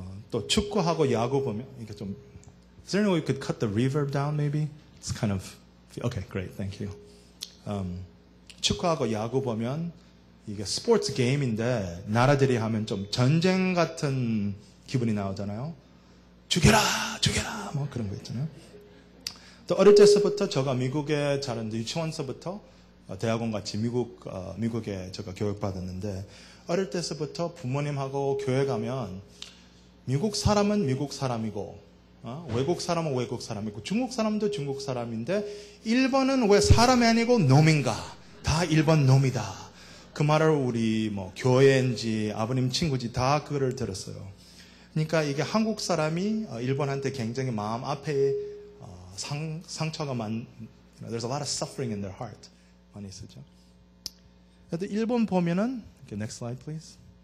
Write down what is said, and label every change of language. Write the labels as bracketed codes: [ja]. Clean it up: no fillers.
[ko] 또 축구하고 야구 보면 이게 좀 [en] Is there any way we could cut the reverb down maybe? It's kind of Okay, great. Thank you. [ko] 축구하고 야구 보면 이게 스포츠 게임인데 나라들이 하면 좀 전쟁 같은 기분이 나오잖아요. 죽여라! 죽여라! 뭐 그런 거 있잖아요. 또 어릴 때서부터 제가 미국에 자랐는데 유치원서부터 대학원 같이 미국에 제가 교육받았는데 어릴 때서부터 부모님하고 교회 가면 미국 사람은 미국 사람이고 외국 사람은 외국 사람이고 중국 사람도 중국 사람인데 일본은 왜 사람이 아니고 놈인가? 다 일본 놈이다. 그 말을 우리 교회인지 아버님 친구지 다 그거를 들었어요. 그러니까 이게 한국 사람이 일본한테 굉장히 마음 앞에 상처가 [en] There's a lot of suffering in their heart. [ko] 많이 있었죠. 그래도 일본 보면은 [en] Next slide, please.